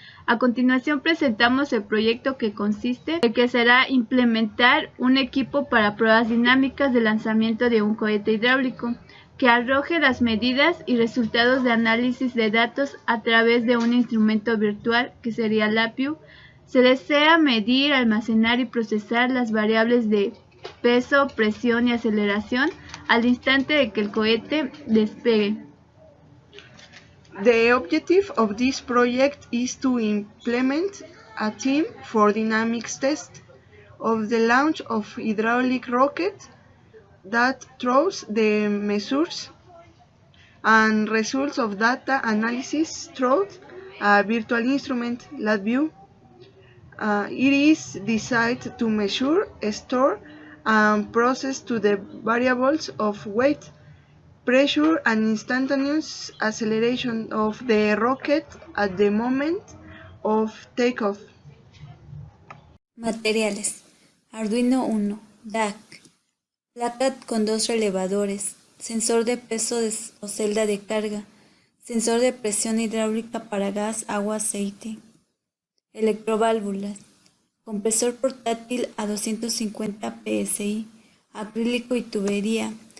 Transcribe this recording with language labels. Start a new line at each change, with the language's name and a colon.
Spanish: A continuación presentamos el proyecto que consiste en que será implementar un equipo para pruebas dinámicas de lanzamiento de un cohete hidráulico que arroje las medidas y resultados de análisis de datos a través de un instrumento virtual que sería LabVIEW. Se desea medir, almacenar y procesar las variables de peso, presión y aceleración al instante de que el cohete despegue.
English: The objective of this project is to implement a team for dynamics test of the launch of hydraulic rocket that throws the measures and results of data analysis through a virtual instrument, LabVIEW. It is designed to measure, store, and process to the variables of weight, pressure, and instantaneous acceleration of the rocket at the moment of takeoff.
Spanish: Materiales: Arduino Uno, DAC, placa con 2 relevadores, sensor de peso o celda de carga, sensor de presión hidráulica para gas, agua, aceite, electroválvulas, compresor portátil a 250 psi, acrílico y tubería.